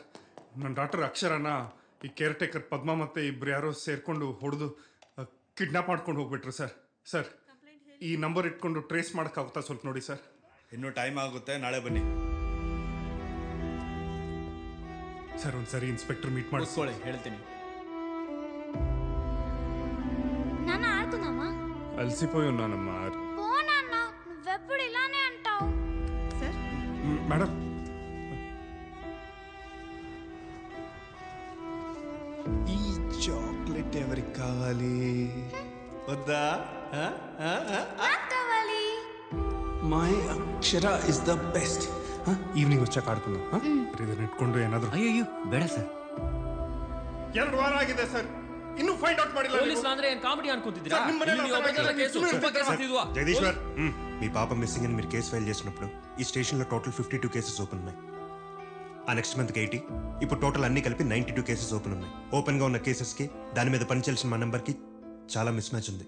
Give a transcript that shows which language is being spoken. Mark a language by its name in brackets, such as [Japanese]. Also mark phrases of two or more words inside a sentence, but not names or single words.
[Kannada] ನನ್ನ ಡಾಕ್ಟರ್ ಅಕ್ಷರನ ಈ [English] care taker [Kannada] ಪದ್ಮ ಮತ್ತು ಇಬ್ಬರು ಯಾರೋ ಸೇರಿಕೊಂಡು ಹೊಡೆದು ಕಿಡ್ನಾಪ್ ಮಾಡ್ಕೊಂಡು ಹೋಗ್ಬಿಟ್ರು ಸರ್. ಸರ್ ಈ ನಂಬರ್ ಇಟ್ಕೊಂಡು ಟ್ರೇಸ್ ಮಾಡೋಕ್ಕಾಗುತ್ತಾ ಸ್ವಲ್ಪ ನೋಡಿ ಸರ್. ಇನ್ನೂ ಟೈಮ್ ಆಗುತ್ತೆ, ನಾಳೆ ಬನ್ನಿ. ಸರ್ ಒಂದ್ಸರಿ [English] inspector meet [Kannada] ಮಾಡಿಸ್ಕೊಳ್ಳಿ, ಹೇಳ್ತೀನಿ. [Telugu] నాన్న ఆడుకుందామా? అలసిపోయి ఉన్నానమ్మా. పో నాన్న, నువ్వెప్పుడు ఇలానే అంటావు. మేడం ఈ చాక్లెట్ ఎవరికి కావాలి? వద్దా? కావాలి. [English] My Akshara is the best. [Telugu] ఈవినింగ్ వచ్చాక ఆడుకుందాం. [Kannada] ಇದನ್ನ ಇಟ್ಕೊಂಡು ಏನಾದರೂ. ಅಯ್ಯೋ ಬೇಡ ಸರ್. 2 ವಾರ ಆಗಿದೆ ಸರ್, ಇನ್ನೂ [English] find out [Kannada] ಮಾಡಿಲ್ಲ. పోలీసులు ಅಂದ್ರೆ ಏನ್ ಕಾಮಿಡಿ ಅನ್ಕೊಂತಿದ್ದೀರಾ? [Telugu] జగదీశ్వర్, మీ పాప మిస్సింగ్ అని మీరు కేసు ఫైల్ చేసినప్పుడు ఈ స్టేషన్లో టోటల్ 52 [English] cases open [Telugu] ఉన్నాయి. ఆ [English] next month [Telugu] 80, ఇప్పుడు టోటల్ అన్ని కలిపి 92 [English] cases open [Telugu] ఉన్నాయి. ఓపెన్గా ఉన్న కేసెస్కి దాని మీద పనిచేయాల్సిన మా నెంబర్కి చాలా [English] miss match [Telugu] ఉంది.